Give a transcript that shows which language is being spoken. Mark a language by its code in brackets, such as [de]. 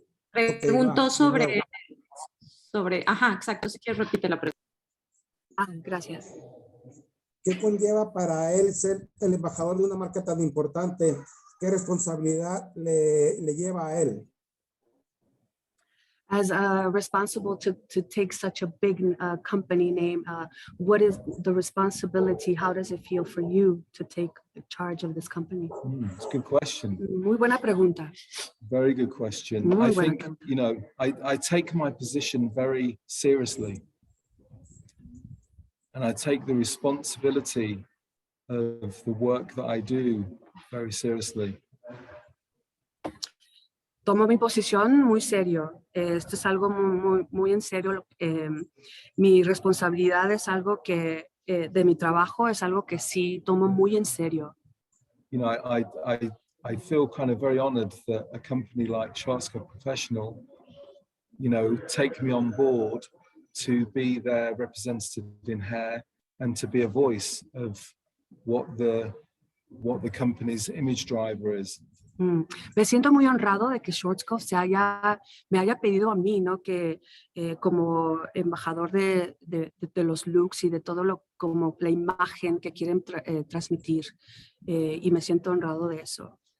[es] Preguntó sobre, ajá, exacto, si quieres repite la pregunta. Gracias. ¿Qué conlleva para él ser el embajador de una marca tan importante? ¿Qué responsabilidad le lleva a él? [en] As responsible to take such a big company name, what is the responsibility? How does it feel for you to take charge of this company? It's a good question. [es] Muy buena pregunta. [en] Very good question. I think, I take my position very seriously. And I take the responsibility of the work that I do very seriously. [es] Tomo mi posición muy serio. Esto es algo muy en serio. Mi responsabilidad es algo que, de mi trabajo, es algo que sí tomo muy en serio. [en] I feel kind of very honored that a company like Schwarzokpf Professional, take me on board to be their representative in hair and to be a voice of what the company's image driver is. [es] Me siento muy honrado de que Schwarzokpf me haya pedido a mí, ¿no? Que como embajador de los looks y de todo como la imagen que quieren transmitir. Y me siento honrado de eso.